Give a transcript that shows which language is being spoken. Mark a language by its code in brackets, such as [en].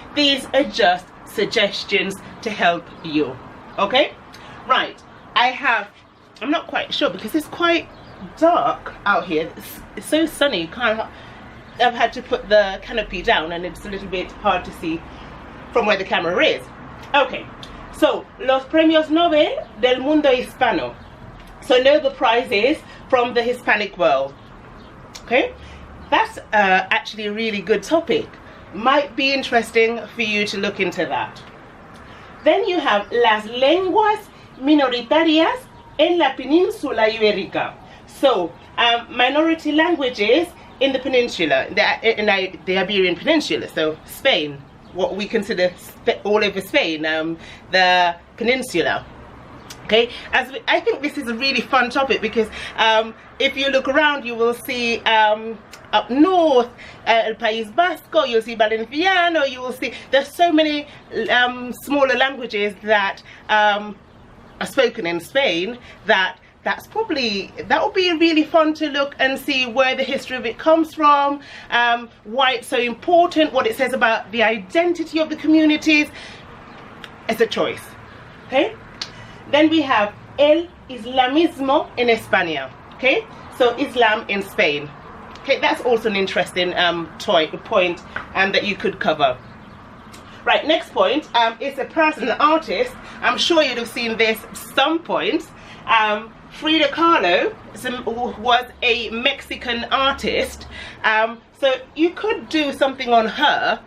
[en] These are just suggestions to help you. Okay, right, I'm not quite sure because it's quite dark out here. It's so sunny. I've had to put the canopy down, and it's a little bit hard to see from where the camera is. [es] Okay, so los premios Nobel del mundo hispano. [en] So Nobel prizes from the Hispanic world. Okay, that's actually a really good topic. Might be interesting for you to look into that. Then you have [es] las lenguas minoritarias en la península ibérica. [en] So, minority languages in the peninsula, in the Iberian Peninsula, so Spain, what we consider all over Spain, the peninsula. Okay, I think this is a really fun topic because if you look around, you will see up north, El País Vasco, you'll see Valenciano, you will see there's so many smaller languages that are spoken in Spain that would be really fun to look and see where the history of it comes from, why it's so important, what it says about the identity of the communities. It's a choice. Okay, then we have [es] el islamismo en España. [en] Okay, so Islam in Spain. Okay, that's also an interesting point that you could cover. Right, next point is a person, an artist. I'm sure you'd have seen this at some point. Frida Kahlo was a Mexican artist, so you could do something on her.